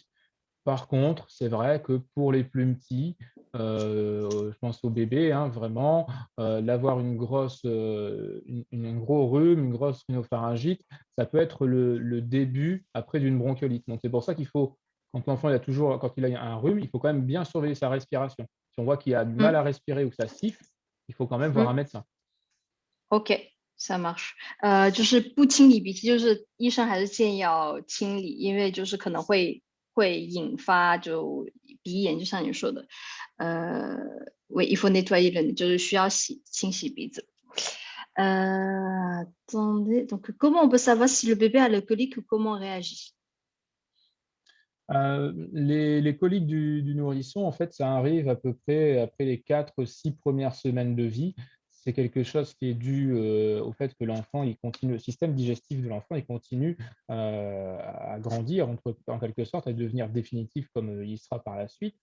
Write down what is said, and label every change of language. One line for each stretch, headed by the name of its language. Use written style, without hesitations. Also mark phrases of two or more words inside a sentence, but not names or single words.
French: Par contre, c'est vrai que pour les plus petits, je pense aux bébés, hein, vraiment, d'avoir un gros rhume, une grosse rhinopharyngite, ça peut être le début après d'une bronchiolite. Donc c'est pour ça qu'il faut, quand l'enfant quand il a un rhume, il faut quand même bien surveiller sa respiration. Si on voit qu'il a du mal Mm, à respirer ou que ça siffle, il faut quand même voir un mm, médecin. OK，ça marche。
Chinese: 就是不清理鼻涕，就是医生还是建议要清理，因为就是可能会引发就鼻炎，就像你说的，为
French: il faut nettoyer le nez，
Chinese: 就是需要清洗鼻子。
French: Attendez, donc comment on peut savoir si le bébé a le colique ou comment on réagit? Les coliques du nourrisson, en fait, ça arrive à peu près après les 4-6 premières semaines de vie. C'est quelque chose qui est dû au fait que l'enfant, il continue, le système digestif de l'enfant, il continue à grandir, en quelque sorte, à devenir définitif comme il sera par la suite.